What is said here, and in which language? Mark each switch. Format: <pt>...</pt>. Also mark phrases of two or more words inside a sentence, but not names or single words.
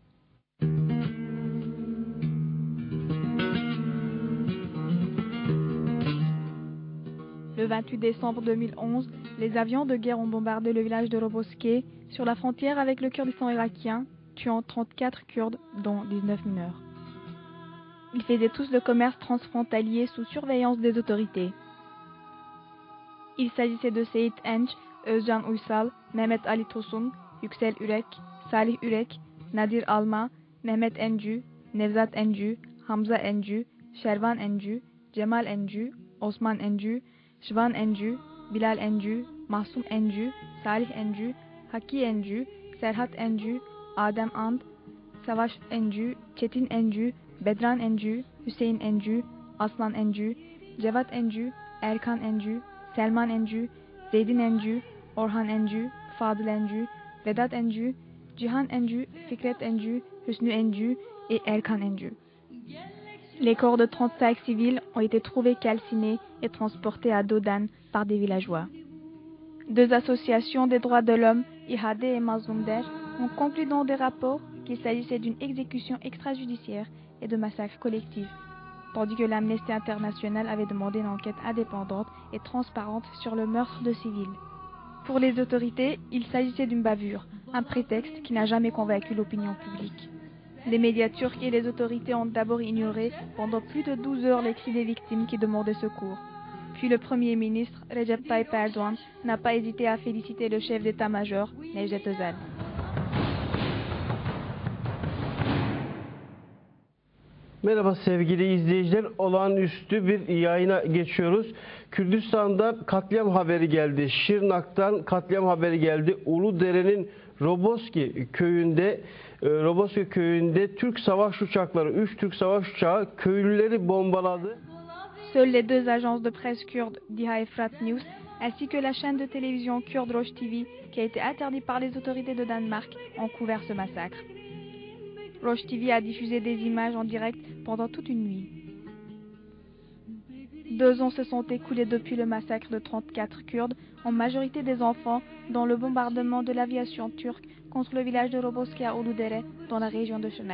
<fr>Le 28 décembre 2011, les avions de guerre ont bombardé le village de Lobozkë, sur la frontière avec le Kurdistan irakien, tuant 34 Kurdes, dont 19 mineurs. Ils faisaient tous le commerce transfrontalier sous surveillance des autorités. Il s'agissait de Seyit Enç, Özcan Uysal, Mehmet Ali Tosun, Yüksel Ürek, Salih Ürek, Nadir Alma, Mehmet Encü, Nevzat Encü, Hamza Encü, Şervan Encü, Cemal Encü, Osman Encü, Şvan Encü, Bilal Encü, Mahsum Encü, Salih Encü, Haki Encü, Serhat Encü, Adem And, Savaş Encü, Çetin Encü, Bedran Encü, Hüseyin Encü, Aslan Encü, Cevat Encü, Erkan Encü, Selman Encü, Zeydin Encü, Orhan Encü, Fadıl Encü, Vedat Encü, Cihan Encü, Fikret Encü, Hüsnü Encü et Erkan Encü. Les corps de 35 civils ont été trouvés calcinés et transportés à Dodan par des villageois. 2 associations des droits de l'homme, İHADE et Mazlum Der, ont conclu dans des rapports qu'il s'agissait d'une exécution extrajudiciaire et de massacres collectifs, tandis que l'Amnesty International avait demandé une enquête indépendante et transparente sur le meurtre de civils. Pour les autorités, il s'agissait d'une bavure, un prétexte qui n'a jamais convaincu l'opinion publique. Les médias turcs et les autorités ont d'abord ignoré pendant plus de 12 heures les cris des victimes qui demandaient secours. Puis le Premier ministre, Recep Tayyip Erdoğan, n'a pas hésité à féliciter le chef d'état-major, Necdet Özel.</fr> <tr>Merhaba sevgili izleyiciler, olağanüstü bir yayına geçiyoruz. Kürdistan'dan katliam haberi geldi. Şırnak'tan katliam haberi geldi. Uludere'nin Roboski köyünde Türk savaş uçakları, 3 Türk savaş uçağı köylüleri bombaladı.</tr> <fr>Seules les 2 agences de presse kurdes, Diha et Frat News, ainsi que la chaîne de télévision kurde Rosh TV, qui a été interdite par les autorités de Danemark, ont couvert ce massacre. Rosh TV a diffusé des images en direct pendant toute une nuit. 2 ans se sont écoulés depuis le massacre de 34 Kurdes, en majorité des enfants, dans le bombardement de l'aviation turque contre le village de Roboski à Uludere, dans la région de Şener.</fr>